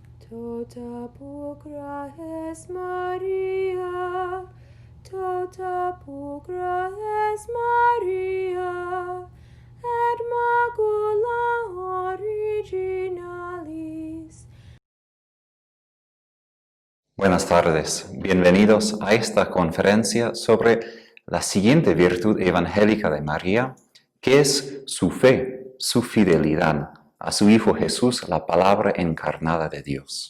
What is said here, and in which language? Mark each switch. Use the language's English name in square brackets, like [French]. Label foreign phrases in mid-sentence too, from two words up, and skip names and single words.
[Latin] Tota pulchra es Maria, tota pulchra es Maria, et macula originalis. [Spanish] Buenas tardes, bienvenidos a esta conferencia sobre la siguiente virtud evangélica de María, que es su fe, su fidelidad a su Hijo Jesús, la palabra encarnada de Dios.